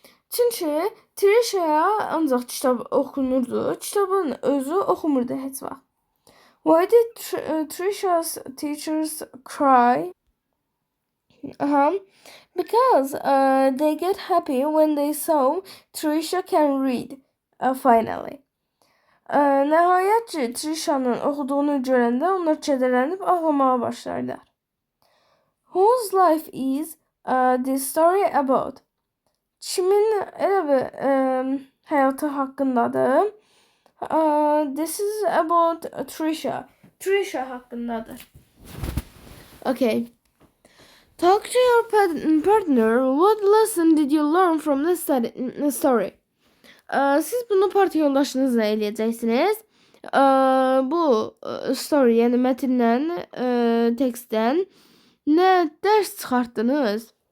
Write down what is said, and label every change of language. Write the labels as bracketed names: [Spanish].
[Azerbaijani] Çünki Trisha'ya ancaq kitab oxunurdu, kitabın özü oxumurdu heç vaxt. [English] Why did Trisha's teachers cry? Because they get happy when they saw Trisha can read, finally. [Azerbaijani] Nəhayət ki, Trisha'nın oxuduğunu görəndə onlar kədərlənib ağlamağa başlarlar. [English] Whose life is this story about? [Azerbaijani] Kimin elə bir həyatı haqqındadır? [English] This is about Trisha. [Azerbaijani] Trisha haqqındadır. [English] Okay. Talk to your partner. What lesson did you learn from the story? [Azerbaijani] Siz bunu parti yoldaşınızla eləyəcəksiniz. Bu story, yəni mətndən, tekstdən nə dərs çıxartdınız?